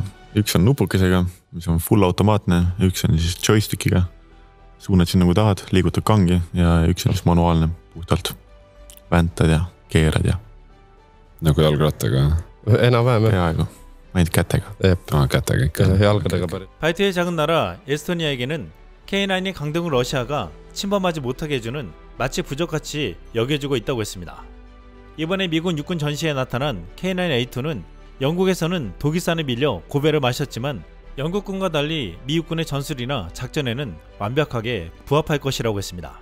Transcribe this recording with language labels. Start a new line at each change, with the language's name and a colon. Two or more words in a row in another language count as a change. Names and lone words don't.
Estonian: Üks on nupukesega, mis on full automaatne, üks on siis joystickiga. Suunad siin nagu tahad, liigutad kangi ja üks on siis manuaalne puhtalt. Väntad ja keerad ja... Nagu jalgrattaga? Enam-vähem. Peaaegu. Ainult kätega. kätega ikka. jalgadega päris.
Korean: 발트의 작은 나라 에스토니아에게는 K9이 강대국 러시아가 침범하지 못하게 해주는 마치 부적같이 여겨주고 있다고 했습니다. 이번에 미군 육군 전시에 나타난 K9A2는 영국에서는 독일산에 밀려 고배를 마셨지만 영국군과 달리 미 육군의 전술이나 작전에는 완벽하게 부합할 것이라고 했습니다.